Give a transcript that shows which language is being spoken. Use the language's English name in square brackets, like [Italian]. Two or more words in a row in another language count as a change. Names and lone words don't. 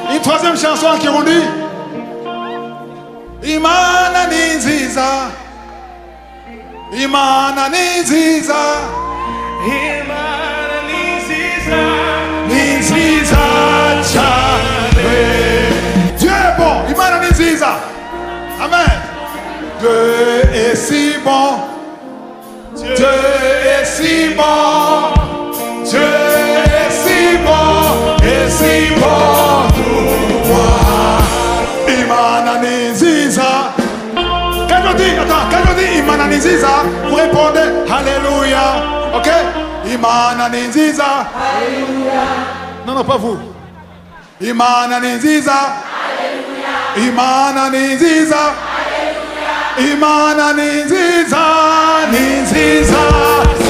[French] Une troisième chanson en Kirundi. [Rundi] Imana ni nziza. Imana ni nziza. Imana ni nziza. Ni nziza cyane. [French] Dieu est bon. [Rundi] Imana ni nziza. Amen. [French] Dieu est si bon. Dieu est si bon. Dieu est si bon. Et si bon pour moi. [Rundi] Imana ni nziza. [French] Quand je dis [Rundi] Imana ni nziza, [French] vous répondez Alléluia. Ok? [Rundi] Imana ni nziza. [French] Alléluia. Non, pas vous. [Rundi] Imana ni nziza. Alléluia. Imana ni nziza. Alléluia. Imana ni nziza. Ni nziza.